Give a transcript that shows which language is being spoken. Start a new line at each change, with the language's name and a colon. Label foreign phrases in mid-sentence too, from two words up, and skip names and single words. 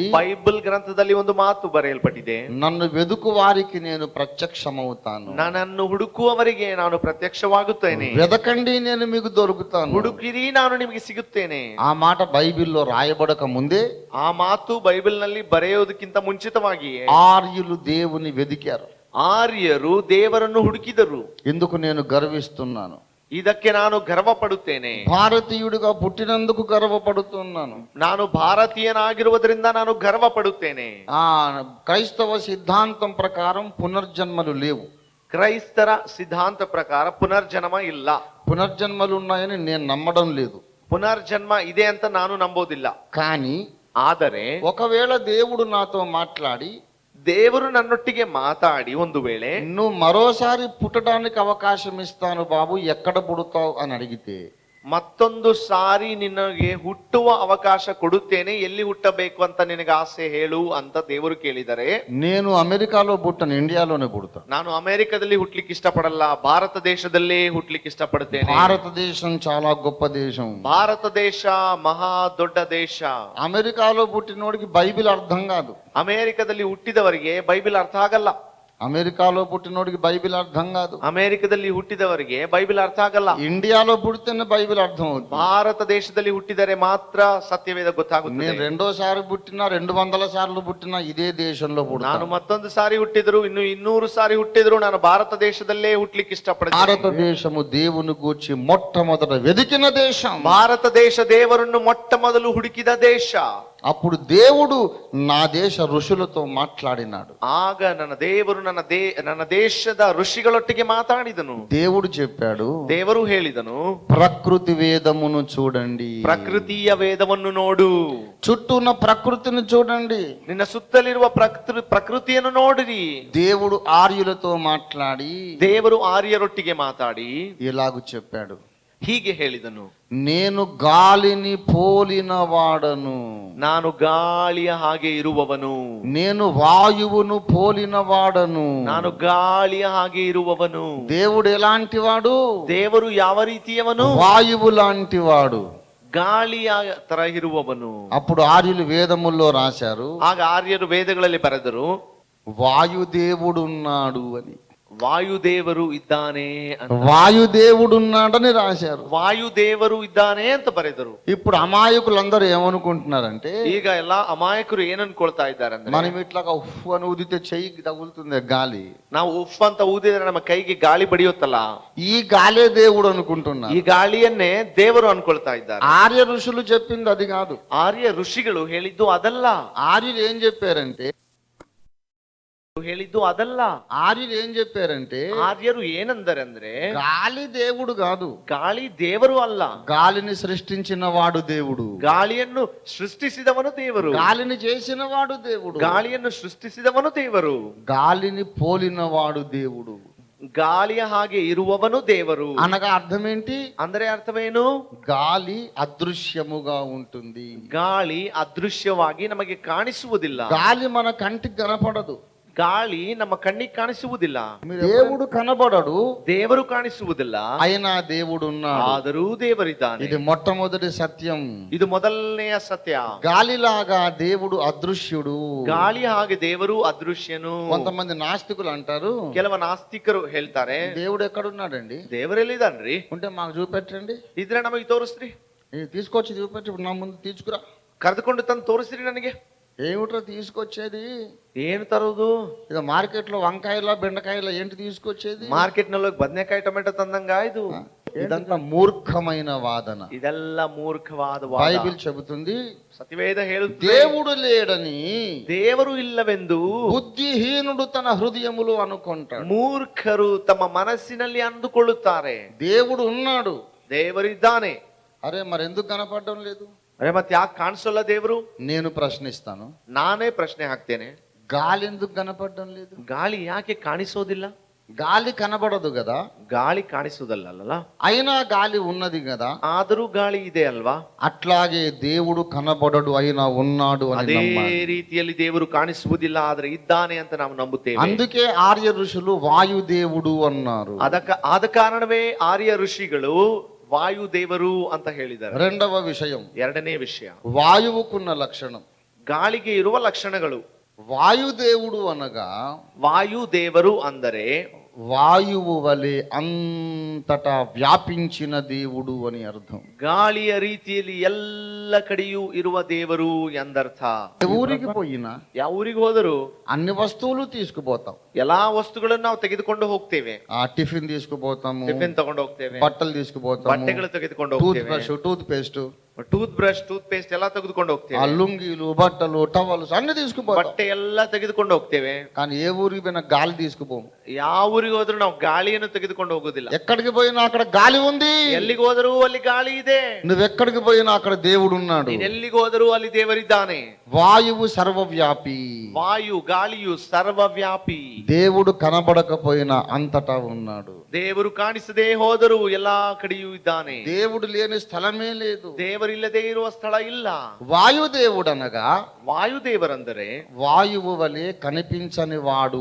Kannada: ಬೈಬಲ್ ಗ್ರಂಥದಲ್ಲಿ ಒಂದು ಮಾತು ಬರೆಯಲ್ಪಟ್ಟಿದೆ.
Telugu: నన్ను వెదుకు వారికి నేను ప్రత్యక్షమవుతాను,
Kannada: ನನ್ನನ್ನು ಹುಡುಕುವವರಿಗೆ ನಾನು ಪ್ರತ್ಯಕ್ಷವಾಗುತ್ತೇನೆ,
Telugu: వెదకండి నేను మీకు దొరుకుతాను.
Kannada: ಹುಡುಕಿರಿ ನಾನು ನಿಮಗೆ ಸಿಗುತ್ತೇನೆ.
Telugu: ఆ మాట బైబిల్లో రాయబడక ముందే
Kannada: ಆ ಮಾತು ಬೈಬಲ್ ನಲ್ಲಿ ಬರೆಯೋದಕ್ಕಿಂತ ಮುಂಚಿತವಾಗಿಯೇ
Telugu: ఆర్యులు దేవుని వెదికారు.
Kannada: ಆರ್ಯರು ದೇವರನ್ನು ಹುಡುಕಿದರು.
Telugu: ఎందుకు నేను గర్విస్తున్నాను,
Kannada: ಇದಕ್ಕೆ ನಾನು ಗರ್ವ ಪಡುತ್ತೇನೆ.
Telugu: భారతీయుడిగా పుట్టినందుకు గర్వపడుతున్నాను.
Kannada: ನಾನು ಭಾರತೀಯನಾಗಿರುವುದರಿಂದ ನಾನು ಗರ್ವ ಪಡುತ್ತೇನೆ.
Telugu: క్రైస్తవ సిద్ధాంతం ప్రకారం పునర్జన్మలు లేవు.
Kannada: ಕ್ರೈಸ್ತರ ಸಿದ್ಧಾಂತ ಪ್ರಕಾರ ಪುನರ್ಜನ್ಮ ಇಲ್ಲ.
Telugu: పునర్జన్మలు ఉన్నాయని నేను నమ్మడం లేదు.
Kannada: ಪುನರ್ಜನ್ಮ ಇದೆ ಅಂತ ನಾನು ನಂಬೋದಿಲ್ಲ.
Telugu: కానీ
Kannada: ಆದರೆ
Telugu: ఒకవేళ దేవుడు నాతో మాట్లాడి,
Kannada: ದೇವರು ನನ್ನೊಟ್ಟಿಗೆ ಮಾತಾಡಿ ಒಂದು ವೇಳೆ
Telugu: నువ్వు మరోసారి పుట్టడానికి అవకాశం ఇస్తాను బాబు, ఎక్కడ పుడతావు అని అడిగితే,
Kannada: ಮತ್ತೊಂದು ಸಾರಿ ನಿನಗೆ ಹುಟ್ಟುವ ಅವಕಾಶ ಕೊಡುತ್ತೇನೆ, ಎಲ್ಲಿ ಹುಟ್ಟಬೇಕು ಅಂತ ನಿನಗೆ ಆಸೆ ಹೇಳು ಅಂತ ದೇವರು ಕೇಳಿದರೆ,
Telugu: నేను అమెరికాలో పుట్టను, ఇండియాలోనే పుడతా.
Kannada: ನಾನು ಅಮೆರಿಕದಲ್ಲಿ ಹುಟ್ಲಿಕ್ಕೆ ಇಷ್ಟಪಡಲ್ಲ, ಭಾರತ ದೇಶದಲ್ಲೇ ಹುಟ್ಲಿಕ್ಕೆ ಇಷ್ಟಪಡುತ್ತೇನೆ.
Telugu: భారతదేశం చాలా గొప్ప దేశం.
Kannada: ಭಾರತ ದೇಶ ಮಹಾ ದೊಡ್ಡ ದೇಶ.
Telugu: అమెరికాలో పుట్టినోడికి బైబిల్ అర్థం కాదు.
Kannada: ಅಮೆರಿಕದಲ್ಲಿ ಹುಟ್ಟಿದವರಿಗೆ ಬೈಬಲ್ ಅರ್ಥ ಆಗಲ್ಲ.
Telugu: అమెరికాలో పుట్టినోడికి బైబిల్ అర్థం కాదు.
Kannada: ಅಮೆರಿಕದಲ್ಲಿ ಹುಟ್ಟಿದವರಿಗೆ ಬೈಬಲ್ ಅರ್ಥ ಆಗಲ್ಲ.
Telugu: ఇండియాలో పుడితేనే బైబిల్ అర్థం అవుతుంది.
Kannada: ಭಾರತ ದೇಶದಲ್ಲಿ ಹುಟ್ಟಿದರೆ ಮಾತ್ರ ಸತ್ಯವೇದ ಗೊತ್ತಾಗುತ್ತದೆ.
Telugu: నేను రెండోసారి పుట్టినా 200 సార్లు పుట్టినా ఇదే దేశంలో పుడతాను.
Kannada: ನಾನು ಮತ್ತೊಂದು ಸಾರಿ ಹುಟ್ಟಿದ್ರು, ಇನ್ನು 200 ಸಾರಿ ಹುಟ್ಟಿದ್ರು ನಾನು ಭಾರತ ದೇಶದಲ್ಲೇ ಹುಟ್ಲಿಕ್ಕೆ ಇಷ್ಟಪಡ್ತೇನೆ.
Telugu: భారతదేశము దేవుని గూర్చి మొట్టమొదట వెదికిన దేశం.
Kannada: ಭಾರತ ದೇಶ ದೇವರನ್ನು ಮೊಟ್ಟ ಮೊದಲು ಹುಡುಕಿದ ದೇಶ.
Telugu: అప్పుడు దేవుడు నా దేశ ఋషులతో మాట్లాడినాడు.
Kannada: ಆಗ ನನ್ನ ದೇವರು ನನ್ನ ದೇಶದ ಋಷಿಗಳೊಟ್ಟಿಗೆ ಮಾತಾಡಿದನು.
Telugu: దేవుడు చెప్పాడు,
Kannada: ದೇವರು ಹೇಳಿದನು,
Telugu: ప్రకృతి వేదమును చూడండి,
Kannada: ಪ್ರಕೃತಿಯ ವೇದವನ್ನು ನೋಡು,
Telugu: చుట్టూ ఉన్న ప్రకృతిని చూడండి,
Kannada: ನಿನ್ನ ಸುತ್ತಲಿರುವ ಪ್ರಕೃತಿಯನ್ನು ನೋಡಿರಿ.
Telugu: దేవుడు ఆర్యులతో మాట్లాడి
Kannada: ದೇವರು ಆರ್ಯರೊಟ್ಟಿಗೆ ಮಾತಾಡಿ
Telugu: ఇలాగు చెప్పాడు,
Kannada: ಹೀಗೆ ಹೇಳಿದನು,
Telugu: నేను గాలిని పోలిన వాడను,
Kannada: ನಾನು ಗಾಳಿಯ ಹಾಗೆ ಇರುವವನು,
Telugu: నేను వాయువును పోలిన వాడను.
Kannada: ನಾನು ಗಾಳಿಯ ಹಾಗೆ ಇರುವವನು.
Telugu: దేవుడు ఎలాంటి వాడు?
Kannada: ದೇವರು ಯಾವ ರೀತಿಯವನು?
Telugu: వాయువు లాంటి వాడు,
Kannada: ಗಾಳಿಯ ತರ ಇರುವವನು.
Telugu: అప్పుడు ఆర్యులు వేదముల్లో రాశారు,
Kannada: ಆಗ ಆರ್ಯರು ವೇದಗಳಲ್ಲಿ ಬರೆದರು,
Telugu: వాయుదేవుడున్నాడు అని.
Kannada: ವಾಯುದೇವರು ಇದ್ದಾನೆ ಅಂತ.
Telugu: వాయుదేవుడున్నాడని రాశారు,
Kannada: ವಾಯುದೇವರು ಇದ್ದಾನೆ ಅಂತ ಬರೆದರು.
Telugu: ఇప్పుడు అమాయకులందరూ ఏమనుకుంటున్నారంటే,
Kannada: ಈಗ ಎಲ್ಲಾ ಅಮಾಯಕರು ಏನ್ ಅನ್ಕೊಳ್ತಾ ಇದ್ದಾರೆ ಅಂದ್ರೆ,
Telugu: మనం ఇట్లాగా ఉఫ్ అని ఊదితే చెయ్యికి తగులుతుంది గాలి,
Kannada: ನಾವು ಉಫ್ ಅಂತ ಊದಿದ್ರೆ ನಮ್ಮ ಕೈಗೆ ಗಾಳಿ ಬಡಿಯುತ್ತಲ್ಲ,
Telugu: ఈ గాలే దేవుడు అనుకుంటున్నారు.
Kannada: ಈ ಗಾಳಿಯನ್ನೇ ದೇವರು ಅನ್ಕೊಳ್ತಾ ಇದ್ದಾರೆ.
Telugu: ఆర్య ఋషులు చెప్పింది అది కాదు.
Kannada: ಆರ್ಯ ಋಷಿಗಳು ಹೇಳಿದ್ದು ಅದಲ್ಲ.
Telugu: ఆర్యులు ఏం చెప్పారంటే ఆర్యులు ఏం చెప్పారంటే
Kannada: ಆರ್ಯರು ಏನಂದರೆ ಅಂದ್ರೆ,
Telugu: గాలి దేవుడు కాదు,
Kannada: ಗಾಳಿ ದೇವರು ಅಲ್ಲ,
Telugu: గాలిని సృష్టించిన వాడు దేవుడు,
Kannada: ಗಾಳಿಯನ್ನು ಸೃಷ್ಟಿಸಿದವನು ದೇವರು,
Telugu: గాలిని చేసిన వాడు దేవుడు,
Kannada: ಗಾಳಿಯನ್ನು ಸೃಷ್ಟಿಸಿದವನು ದೇವರು,
Telugu: గాలిని పోలిన వాడు దేవుడు,
Kannada: ಗಾಳಿಯ ಹಾಗೆ ಇರುವವನು ದೇವರು.
Telugu: అనగా అర్థం ఏంటి?
Kannada: ಅಂದ್ರೆ ಅರ್ಥವೇನು?
Telugu: గాలి అదృశ్యముగా ఉంటుంది,
Kannada: ಗಾಳಿ ಅದೃಶ್ಯವಾಗಿ ನಮಗೆ ಕಾಣಿಸುವುದಿಲ್ಲ,
Telugu: గాలి మన కంటికి కనపడదు,
Kannada: ಗಾಳಿ ನಮ್ಮ ಕಣ್ಣಿಗೆ ಕಾಣಿಸುವುದಿಲ್ಲ,
Telugu: దేవుడు కనబడడు,
Kannada: ದೇವರು ಕಾಣಿಸುವುದಿಲ್ಲ,
Telugu: అయినా దేవుడు ఉన్నాడు,
Kannada: ಆದರೂ ದೇವರಿದ್ದಾನೆ.
Telugu: ఇది మొట్టమొదటి సత్యం.
Kannada: ಇದು ಮೊದಲನೆಯ ಸತ್ಯ.
Telugu: గాలిలాగా దేవుడు అదృశ్యుడు.
Kannada: ಗಾಳಿ ಹಾಗೆ ದೇವರು ಅದೃಶ್ಯನು.
Telugu: కొంతమంది నాస్తికులు అంటారు,
Kannada: ಕೆಲವ ನಾಸ್ತಿಕರು ಹೇಳ್ತಾರೆ,
Telugu: దేవుడు ఎక్కడున్నాడండి?
Kannada: ದೇವರೆಲ್ಲಿದ್ದಾನ್ರಿ?
Telugu: ఉంటే మాకు చూపెట్టండి,
Kannada: ಇದ್ರೆ ನಮಗೆ ತೋರಿಸ್ರಿ,
Telugu: తీసుకొచ్చి చూపెట్టి ఇప్పుడు నా ಮುಂದೆ తీసుకురా.
Kannada: ಕರೆದುಕೊಂಡು ತಂದು ತೋರಿಸ್ರಿ ನನಗೆ.
Telugu: ఏమిట్రా తీసుకొచ్చేది?
Kannada: ಏನು ತರೋದು?
Telugu: ఇక మార్కెట్ లో వంకాయల బెండకాయల ఏంటి తీసుకొచ్చేది?
Kannada: ಮಾರ್ಕೆಟ್ ನಲ್ಲಿ ಬದನೆಕಾಯಿ ಟೊಮೆಟೊ ತಂದಂಗ ಇದು.
Telugu: ఇదంతా మూర్ఖమైన వాదన,
Kannada: ಇದೆಲ್ಲ ಮೂರ್ಖವಾದ ವಾದ.
Telugu: బైబిల్ చెబుతుంది,
Kannada: ಸತ್ಯವೇದ ಹೇಳುತ್ತದೆ,
Telugu: దేవుడు లేడని
Kannada: ದೇವರು ಇಲ್ಲವೆಂದು
Telugu: బుద్ధిహీనుడు తన హృదయములో అనుకుంటాడు.
Kannada: ಮೂರ್ಖರು ತಮ್ಮ ಮನಸ್ಸಿನಲ್ಲಿ ಅಂದುಕೊಳ್ಳುತ್ತಾರೆ.
Telugu: దేవుడు ఉన్నాడు,
Kannada: ದೇವರಿದ್ದಾನೆ.
Telugu: అరే మరి ఎందుకు కనపడడం లేదు?
Kannada: ಅರೆ ಮತ್ತೆ ಯಾಕೆ ಕಾಣಿಸೋಲ್ಲ ದೇವರು?
Telugu: నేను ప్రశ్నిస్తాను,
Kannada: ನಾನೇ ಪ್ರಶ್ನೆ ಹಾಕ್ತೇನೆ,
Telugu: గాలి ఎందుకు కనపడడం లేదు?
Kannada: ಗಾಳಿ ಯಾಕೆ ಕಾಣಿಸೋದಿಲ್ಲ?
Telugu: గాలి కనబడదు కదా,
Kannada: ಗಾಳಿ ಕಾಣಿಸೋದಲ್ಲ,
Telugu: అయినా గాలి ఉన్నది కదా,
Kannada: ಆದರೂ ಗಾಳಿ ಇದೆ ಅಲ್ವಾ?
Telugu: అట్లాగే దేవుడు కనబడడు అయినా ఉన్నాడు అని
Kannada: ಅದೇ
Telugu: నమ్మాలి.
Kannada: ರೀತಿಯಲ್ಲಿ ದೇವರು ಕಾಣಿಸುವುದಿಲ್ಲ ಆದ್ರೆ ಇದ್ದಾನೆ ಅಂತ ನಾವು ನಂಬುತ್ತೇವೆ.
Telugu: అందుకే ఆర్య ఋషులు వాయుదేవుడు అన్నారు.
Kannada: ಆದ ಕಾರಣವೇ ಆರ್ಯ ಋಷಿಗಳು ವಾಯುದೇವರು ಅಂತ ಹೇಳಿದ್ದಾರೆ.
Telugu: రెండవ విషయం,
Kannada: ಎರಡನೇ ವಿಷಯ,
Telugu: వాయువుకున్న లక్షణం.
Kannada: ಗಾಳಿಗೆ ಇರುವ ಲಕ್ಷಣಗಳು.
Telugu: వాయుదేవుడు అనగా
Kannada: ವಾಯುದೇವರು ಅಂದರೆ
Telugu: వాయువు వలె అంతటా వ్యాపించిన దేవుడు అని అర్థం.
Kannada: ಗಾಳಿಯ ರೀತಿಯಲ್ಲಿ ಎಲ್ಲ ಕಡೆಯೂ ಇರುವ ದೇವರು ಎಂದರ್ಥ.
Telugu: ఊరికి పోయినా,
Kannada: ಯಾವ ಊರಿಗೆ ಹೋದರೂ
Telugu: అన్ని వస్తువులు తీసుకుపోతాం,
Kannada: ಎಲ್ಲಾ ವಸ್ತುಗಳನ್ನು ನಾವು ತೆಗೆದುಕೊಂಡು ಹೋಗ್ತೇವೆ.
Telugu: ఆ టిఫిన్ తీసుకుపోతాము,
Kannada: ಟಿಫಿನ್ ತಗೊಂಡು ಹೋಗ್ತೇವೆ,
Telugu: బట్టలు తీసుకుపోతాము,
Kannada: ಬಟ್ಟೆಗಳು ತೆಗೆದುಕೊಂಡು
Telugu: టూత్
Kannada: ಹೋಗ್ತೇವೆ,
English: brush tooth paste, tooth brush tooth paste
Kannada: ಎಲ್ಲ ತೆಗೆದುಕೊಂಡು
Telugu: ఆ
Kannada: ಹೋಗ್ತೇವೆ,
Telugu: లుంగీలు బట్టలు టవల్స్ అన్ని తీసుకుపోతాం.
Kannada: ಬಟ್ಟೆ ಎಲ್ಲ ತೆಗೆದುಕೊಂಡು ಹೋಗ್ತೇವೆ.
Telugu: కానీ ఏ ఊరికి పోయినా గాలి తీసుకుపోము.
Kannada: ಯಾವ ಊರಿಗೆ ಹೋದ್ರೂ ನಾವು ಗಾಳಿಯನ್ನು ತೆಗೆದುಕೊಂಡು ಹೋಗೋದಿಲ್ಲ.
Telugu: ఎక్కడికి పోయినా అక్కడ గాలి ఉంది,
Kannada: ಎಲ್ಲಿಗೆ ಹೋದರೂ ಅಲ್ಲಿ ಗಾಳಿ ಇದೆ.
Telugu: నువ్వెక్కడికి పోయినా అక్కడ దేవుడు ఉన్నాడు.
Kannada: ನೀನ್ ಎಲ್ಲಿಗೆ ಹೋದರೂ ಅಲ್ಲಿ ದೇವರಿದ್ದಾನೆ.
Telugu: వాయువు సర్వవ్యాపి,
Kannada: ವಾಯು ಗಾಳಿಯು ಸರ್ವವ್ಯಾಪಿ.
Telugu: దేవుడు కనబడకపోయినా అంతటా ఉన్నాడు.
Kannada: ದೇವರು ಕಾಣಿಸದೆ ಹೋದರೂ ಎಲ್ಲಾ ಕಡೆಯೂ ಇದ್ದಾನೆ.
Telugu: దేవుడు లేని స్థలమే లేదు.
Kannada: ದೇವರಿಲ್ಲದೆ ಇರುವ ಸ್ಥಳ ಇಲ್ಲ.
Telugu: వాయుదేవుడు అనగా
Kannada: ವಾಯುದೇವರಂದರೆ
Telugu: వాయువు వలె కనిపించని వాడు,